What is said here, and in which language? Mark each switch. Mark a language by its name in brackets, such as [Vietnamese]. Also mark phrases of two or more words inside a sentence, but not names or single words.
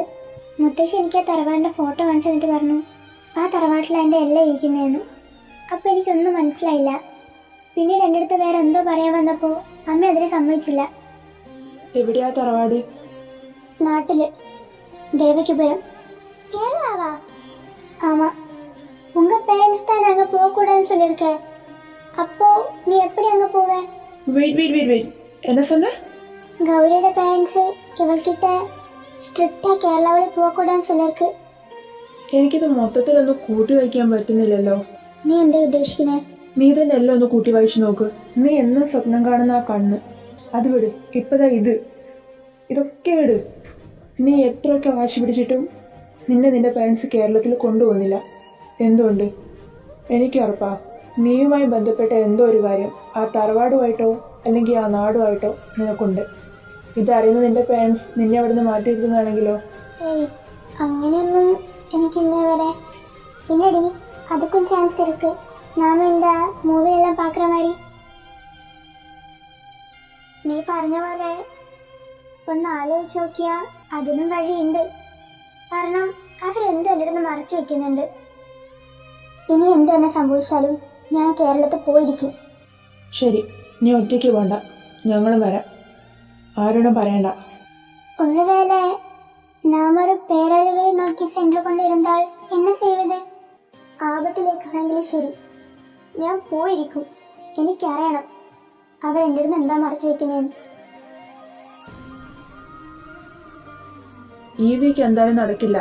[Malayalam] മുത്തശ്ശി എനിക്ക് ആ തറവാടിൻ്റെ ഫോട്ടോ കാണിച്ചു തന്നിട്ട് പറഞ്ഞു ആ തറവാട്ടിലാണ് എൻ്റെ എല്ലാം ഇരിക്കുന്നതെന്ന്. അപ്പോൾ എനിക്കൊന്നും മനസ്സിലായില്ല. പിന്നീട് എൻ്റെ അടുത്ത് വേറെ എന്തോ പറയാൻ വന്നപ്പോൾ അമ്മ അതിനെ സമ്മതിച്ചില്ല. എവിടെയാ തറവാട്? നാട്ടില്, ദേവകിപുരം. കേരളാവാ? [Tamil] ஆமா. உங்க பேரண்ட்ஸ் தான் நாங்க போக கூடாதுன்னு சொல்லிருக்க. அப்போ நீ எப்படி அங்க போவ? வெயிட் என்ன சொன்ன? கௌரியோட பேரண்ட்ஸ் இவள்கிட்ட ஸ்ட்ரிக்டா கேரளாவில் போக கூடான்னு சொல்லிருக்கு. [Malayalam] എനിക്കിത് മൊത്തത്തിലൊന്നും കൂട്ടി വായിക്കാൻ പറ്റുന്നില്ലല്ലോ. നീ എന്താ ഉദ്ദേശിക്കുന്നേ? നീ തന്നെ എല്ലാം ഒന്ന് കൂട്ടി വായിച്ചു നോക്ക്. നീ എന്നും സ്വപ്നം കാണുന്ന ആ കണ്ണ് അത് വിട്. ഇപ്പതാ ഇതൊക്കെ വിട്. നീ എത്രയൊക്കെ വാശി പിടിച്ചിട്ടും നിന്റെ പാരൻസ് കേരളത്തിൽ കൊണ്ടുപോകുന്നില്ല. എന്തുകൊണ്ട്? എനിക്ക് ഉറപ്പാ, നീയുമായി ബന്ധപ്പെട്ട എന്തോ ഒരു കാര്യം ആ തറവാടുമായിട്ടോ അല്ലെങ്കിൽ ആ നാടുമായിട്ടോ നിനക്കുണ്ട്. ഇതറിയുന്ന നിന്റെ പാരൻസ് നിന്നെ അവിടെ നിന്ന് മാറ്റിയിരുത്തുന്നതാണെങ്കിലോ? ഏയ്, അങ്ങനെയൊന്നും എനിക്ക് ഇന്നേ വരെ இல்லடி. [Tamil] அதுக்கும் சான்ஸ் இருக்கு. நாம இந்த മൂവിയെല്ലാം பார்க்குற மாதிரி. [Malayalam] നീ പറഞ്ഞ പോലെ ഒന്ന് ആലോചിച്ച് നോക്കിയാൽ അതിനും വഴിയുണ്ട്. കാരണം അവരെന്തോ എൻ്റെ അടുത്ത് മറച്ചു വെക്കുന്നുണ്ട്. ഇനി എന്ത് തന്നെ സംഭവിച്ചാലും ഞാൻ കേരളത്തിൽ പോയിരിക്കും. ശരി, നീ ഒറ്റയ്ക്ക് പോണ്ട, ഞങ്ങളും വരാം. ആരോടും പറയണ്ട. [Tamil] ஒருவேளை நாம் ஒரு பேரழிவை நோக்கி சென்று கொண்டிருந்தால் என்ன செய்வது? [Malayalam] ആപത്തിലേക്കാണെങ്കിലും ശരി, ഞാൻ പോയിരിക്കും. എനിക്കറിയണം അവരെൻ്റെ അടുത്ത് എന്താ മറച്ചു വെക്കുന്നതെന്ന്. ഈ വീക്ക് എന്തായാലും നടക്കില്ല.